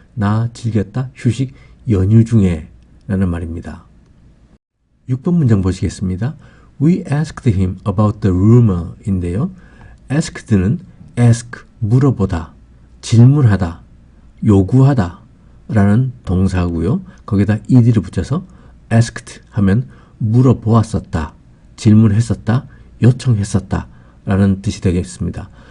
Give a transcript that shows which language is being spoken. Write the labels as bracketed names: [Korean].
[Korean] 나 즐겼다 휴식 연휴 중에 라는 말입니다. 6번 문장 보시겠습니다. [English] We asked him about the rumor 인데요. [Korean] asked는 ask, 물어보다, 질문하다, 요구하다 라는 동사고요. 거기다 ed를 붙여서 asked 하면 물어보았었다, 질문했었다, 요청했었다 라는 뜻이 되겠습니다.